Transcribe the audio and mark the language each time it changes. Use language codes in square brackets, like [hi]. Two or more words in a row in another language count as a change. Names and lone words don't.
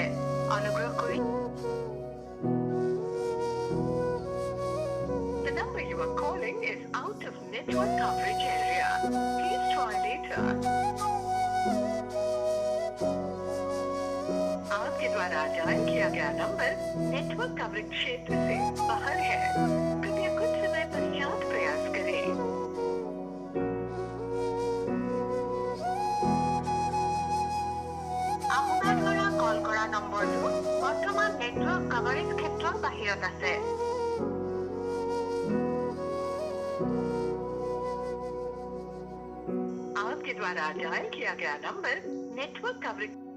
[as] অনুগ্ৰহ কৰি [en] The number you are calling is out of network coverage area. Please try later. [hi] आपके द्वारा डायल किया गया नंबर नेटवर्क कवरेज क्षेत्र से बाहर है। कृपया कुछ समय पश्चात प्रयास करें। [as] আপোনাৰ দ্বাৰা কল কৰা নম্বৰটো বৰ্তমান নেটৱৰ্ক কভাৰেজ ক্ষেত্ৰৰ বাহিৰত আছে। [hi] आपके द्वारा डायल किया गया नंबर नेटवर्क कवरेज